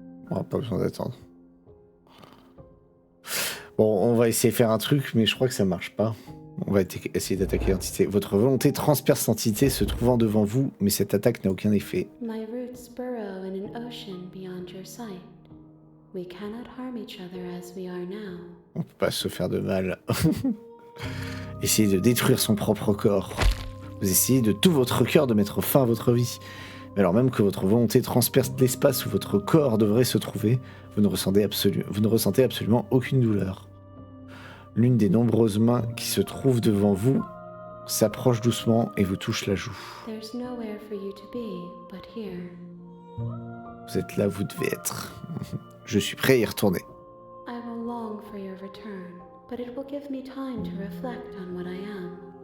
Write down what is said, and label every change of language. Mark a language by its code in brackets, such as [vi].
[fr] On n'a pas besoin d'attendre. Bon, on va essayer de faire un truc, mais je crois que ça marche pas. On va essayer d'attaquer l'entité. Votre volonté transperce l'entité se trouvant devant vous, mais cette attaque n'a aucun effet. [en] My roots burrow in an ocean beyond your sight. We cannot harm each other as we are now. [fr] On peut pas se faire de mal. Essayez de détruire son propre corps. Vous essayez de tout votre cœur de mettre fin à votre vie. Mais alors même que votre volonté transperce l'espace où votre corps devrait se trouver, vous ne ressentez absolument aucune douleur. L'une des nombreuses mains qui se trouvent devant vous s'approche doucement et vous touche la joue. [en] There's nowhere for you to be but here. [fr] Vous êtes là, vous devez être. Je suis prêt à y retourner. [en] I will long for your return, but it will give me time to reflect on what I am.